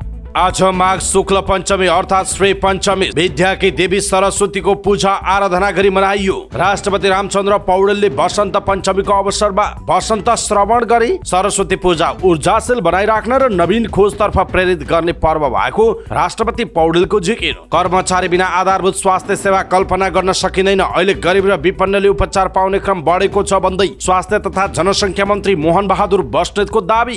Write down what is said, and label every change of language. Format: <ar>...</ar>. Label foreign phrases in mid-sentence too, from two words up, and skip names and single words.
<ne>आज माघ शुक्ल पंचमी अर्थात श्री पंचमी विद्याकी देवी सरस्वती को पूजा आराधना गरी मनाइयो। राष्ट्रपति रामचन्द्र पौडेलले वसन्त पंचमीको अवसरमा वसन्त श्रवण गरी सरस्वती पूजा ऊर्जाशील बनाइराख्न र नवीन खोजतर्फ प्रेरित गर्ने पर्व भएको राष्ट्रपति पौडेलको जिकिर। कर्मचारी बिना आधारभूत स्वास्थ्य सेवा कल्पना गर्न सकिँदैन, अहिले गरिब र विपन्नले उपचार पाउने क्रम बढेको छ भन्दै स्वास्थ्य तथा जनसङ्ख्या मन्त्री मोहन बहादुर बस्नेतको दावी।</ne>